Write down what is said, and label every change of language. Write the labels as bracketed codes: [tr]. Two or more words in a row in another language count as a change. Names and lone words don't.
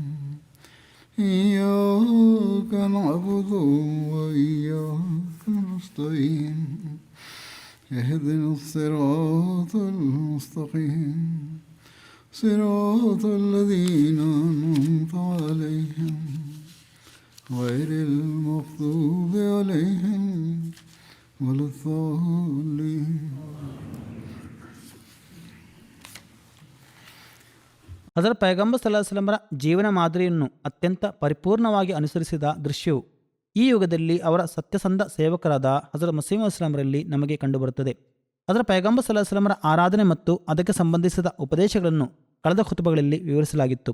[ar] إياك نعبد وإياك نستعين اهدنا الصراط المستقيم صراط الذين أنعمت عليهم غير المغضوب عليهم ولا الضالين. [kn] ಹಜರತ್ ಪೈಗಂಬರ್ [ar] صلى الله عليه وسلم [kn] ಜೀವನ ಮಾದರಿಯನ್ನು ಅತ್ಯಂತ ಪರಿಪೂರ್ಣವಾಗಿ ಅನುಸರಿಸಿದ ದೃಶ್ಯವು ಈ ಯುಗದಲ್ಲಿ ಅವರ ಸತ್ಯಸಂಧ ಸೇವಕರಾದ ಹಜರತ್ ಮಸೀಹ್ ಮೌಊದ್ ಇಸ್ಲಾಮರಲ್ಲಿ ನಮಗೆ ಕಂಡುಬರುತ್ತದೆ. ಹಜರತ್ ಪೈಗಂಬರ್ [ar] صلى الله عليه وسلم [kn] ಆರಾಧನೆ ಮತ್ತು ಅದಕ್ಕೆ ಸಂಬಂಧಿಸಿದ ಉಪದೇಶಗಳನ್ನು ಕಳೆದ ಖುತುಬಗಳಲ್ಲಿ ವಿವರಿಸಲಾಗಿತ್ತು.